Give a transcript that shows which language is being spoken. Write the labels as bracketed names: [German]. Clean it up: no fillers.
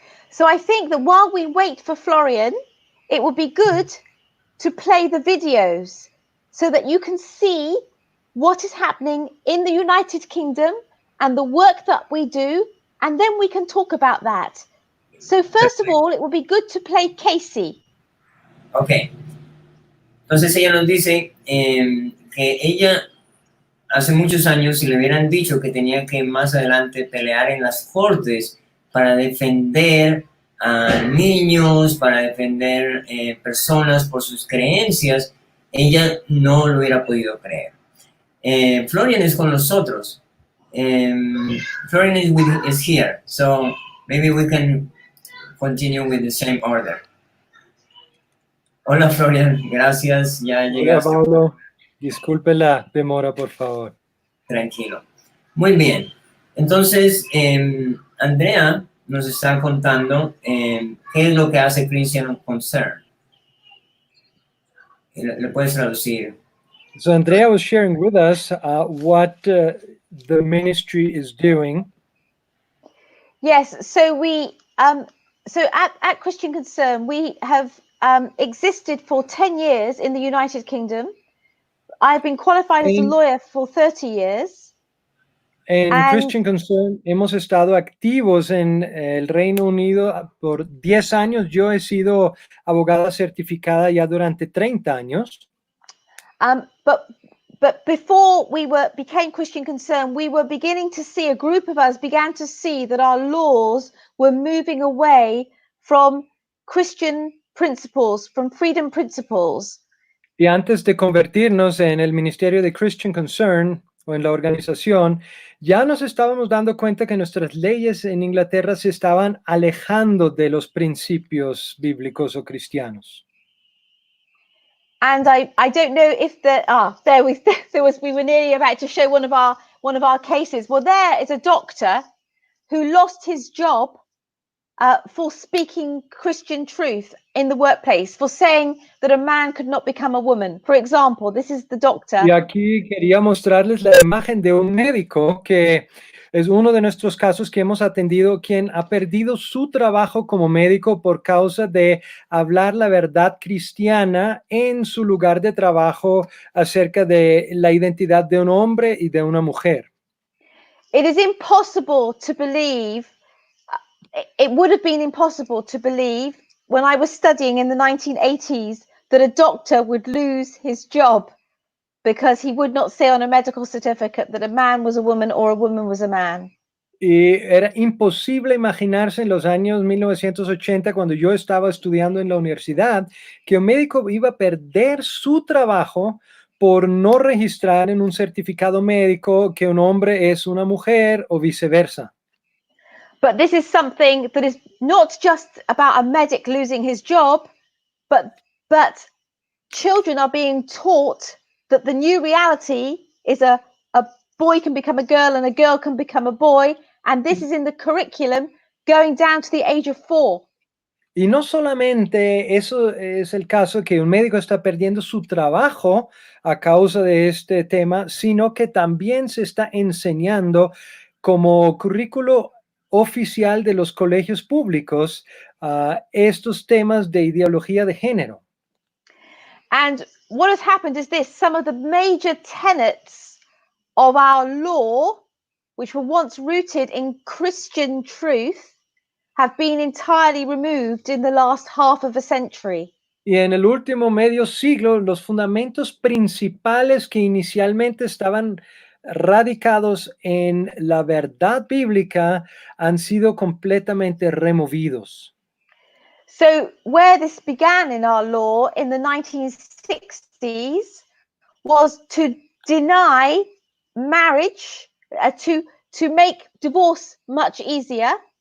[English] So I think that while we wait for Florian, it would be good to play the videos so that you can see what is happening in the United Kingdom and the work that we do, and then we can talk about that. So first of all, it would be good to play Casey. Ok. [Spanish] Entonces ella nos dice que ella hace muchos años, si le hubieran dicho que tenía que más adelante pelear en las cortes para defender a niños, para defender personas por sus creencias, ella no lo hubiera podido creer. Florian es con nosotros. [English] Florian is here, so maybe we can continue with the same order. [Spanish] Hola Florian, gracias, ya llegaste. Hola Pablo, disculpe la demora, por favor. Tranquilo. Muy bien. Entonces, Andrea nos está contando qué es lo que hace Christian Concern. ¿Le puedes traducir? [English] So Andrea was sharing with us what the ministry is doing. Yes, so we so at Christian Concern we have existed for 10 years in the United Kingdom. I've been qualified as a lawyer for 30 years. [Spanish] En Christian Concern hemos estado activos en el Reino Unido por 10 años. Yo he sido abogada certificada ya durante 30 años. [English] But before we became Christian Concern, we were beginning to see, a group of us began to see that our laws were moving away from Christian principles, from freedom principles. [Spanish] Y antes de convertirnos en el ministerio de Christian Concern o en la organización, ya nos estábamos dando cuenta que nuestras leyes en Inglaterra se estaban alejando de los principios bíblicos o cristianos. [English] And I don't know if we were nearly about to show one of our cases. Well, there is a doctor who lost his job for speaking Christian truth in the workplace, for saying that a man could not become a woman. For example, this is the doctor. [Spanish] Y aquí quería mostrarles la imagen de un médico que es uno de nuestros casos que hemos atendido, quien ha perdido su trabajo como médico por causa de hablar la verdad cristiana en su lugar de trabajo acerca de la identidad de un hombre y de una mujer. [English] It is impossible to believe, it would have been impossible to believe when I was studying in the 1980s that a doctor would lose his job because he would not say on a medical certificate that a man was a woman or a woman was a man. [Spanish] Y era imposible imaginarse en los años 1980, cuando yo estaba estudiando en la universidad, que un médico iba a perder su trabajo por no registrar en un certificado médico que un hombre es una mujer o viceversa. [English] But this is something that is not just about a medic losing his job, but children are being taught that the new reality is a boy can become a girl and a girl can become a boy, and this is in the curriculum going down to the age of 4. [Spanish] Y no solamente eso es el caso, que un médico está perdiendo su trabajo a causa de este tema, sino que también se está enseñando como currículo oficial de los colegios públicos estos temas de ideología de género. [English] And what has happened is this: some of the major tenets of our law, which were once rooted in Christian truth, have been entirely removed in the last half of a century. [Spanish] Y en el último medio siglo, los fundamentos principales que inicialmente estaban radicados en la verdad bíblica han sido completamente removidos. [English] So where this began in our law in the 1960s was to deny marriage, to make divorce much easier.